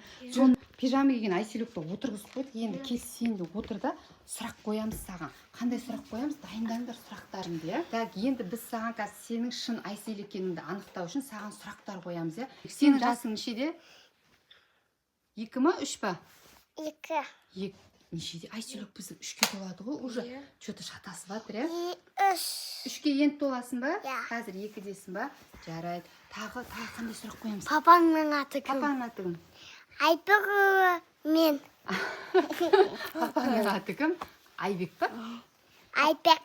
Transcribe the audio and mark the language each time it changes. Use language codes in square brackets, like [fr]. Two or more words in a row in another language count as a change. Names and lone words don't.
[kk] Соны пижама киген Айселікті отырғызып қойдық. Енді кел сен де отыр да сұрақ қоямыз саған. Қандай сұрақ қоямыз? Дайындаңдар сұрақтарыңды, иә. Так, енді біз саған қазір сенің шын Айсел екеніңді анықтау үшін саған сұрақтар қоямыз, иә. Сенің жасың нешеде? 2 ма, 3 па? 2. Нешеде? Айселік біздің 3-ке толады ғой, [ru] уже что-то [kk] шатасып жатыр, иә? 3. 3-ке енді толасың ба? Иә. Қазір 2-десің ба? Жарайды. Тағы қандай сұрақ қоямыз? Папаңның аты кім? Папаңның аты кім? Айбек мен. Папаңның аты кім? Айбек па? Айбек.